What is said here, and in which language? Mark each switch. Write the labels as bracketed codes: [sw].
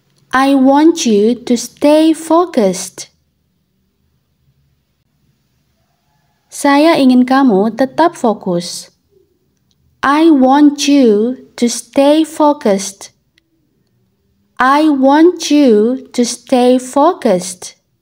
[en] I want you to stay focused. [id] Saya ingin kamu tetap fokus. [en] I want you to stay focused. I want you to stay focused.